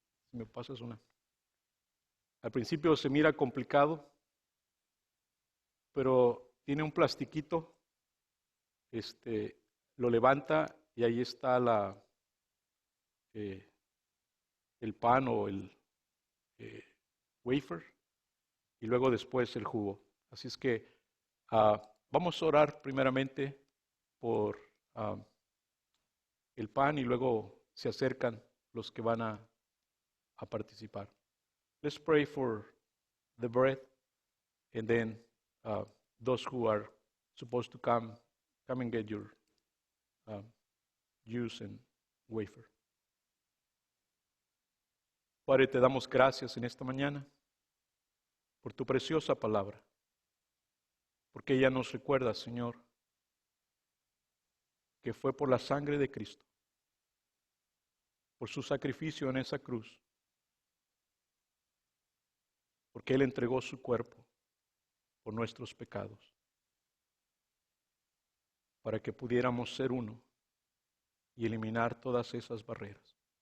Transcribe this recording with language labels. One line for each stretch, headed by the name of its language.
Spanish: Si me pasas una. Al principio se mira complicado, pero tiene un plastiquito, lo levanta y ahí está el pan o el wafer y luego después el jugo. Así es que Vamos a orar primeramente por el pan y luego se acercan los que van a participar.
English: Let's pray for the bread and then those who are supposed to come and get your juice and wafer.
Spanish: Padre, te damos gracias en esta mañana por tu preciosa palabra, porque ella nos recuerda, Señor, que fue por la sangre de Cristo, por su sacrificio en esa cruz, porque Él entregó su cuerpo por nuestros pecados, para que pudiéramos ser uno y eliminar todas esas barreras.